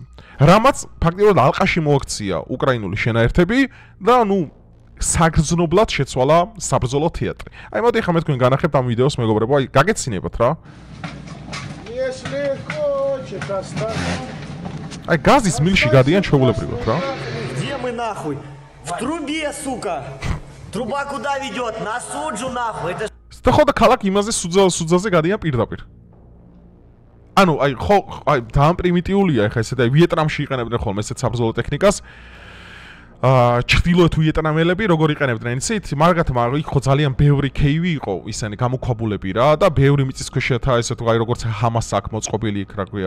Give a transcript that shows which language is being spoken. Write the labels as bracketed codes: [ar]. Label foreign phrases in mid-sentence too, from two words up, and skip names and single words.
[ka] რამაც ფაქტიურად ალყაში მოაქცია უკრაინული შენაერთები და საგრძნობლად შეცვალა საბრძოლო თეატრი. აი მოდი ახლა მე თქვენ განახებთ ამ ვიდეოს, მეგობრებო, აი გაგეცინებათ რა. აი გაზის მილში გადიან ჩვეულებრივად რა. [ru] Где мы нахуй? В трубе, сука! Труба куда ведет? На суджу нахуй! Это [ka] და ხო და ქალაქ იმაზე სუძაზე გადიან პირდაპირ. ანუ აი ხო აი ძალიან პრიმიტიულია ეხა ესეთ აი ვიეტნამში იყენებდნენ ხოლმე ესეთ საბრძოლო ტექნიკას. ჩრდილოეთ ვიეტნამელები როგორ იყენებდნენ იცით? მაგათმა იქ ხო ძალიან ბევრი ქეივი იყო ისინი გამოქვაბულები რა და ბევრი მიწისქვეშათა ესეთ აი როგორც ჰამას აქ მოწყობილი იქ რა ქვია.